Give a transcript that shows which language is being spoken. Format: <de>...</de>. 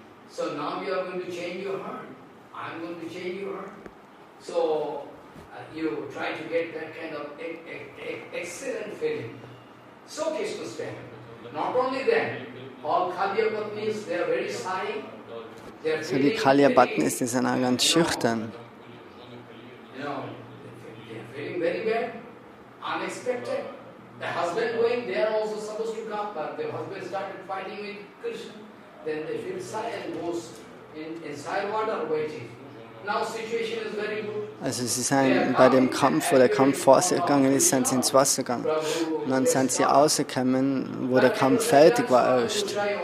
<en>So now you are going to change your heart. I am going to change your heart. So you try to get that kind of excellent feeling. So Krishna said, not only that, all Kaliya Patnis, they are very shy.</en> <de>So die Kaliya Patnis, die sind auch ganz schüchtern.</de> <en>They are feeling very bad, unexpected. The husband going, they are also supposed to come, but the husband started fighting with Krishna. Then they feel shy and goes inside water waiting. Now situation is very good.</en> <de>Also sie sind bei dem Kampf, wo der Kampf vor sich gegangen ist, sind sie ins Wasser gegangen. Und dann sind sie rausgekommen, wo der Kampf fertig war erst.</de>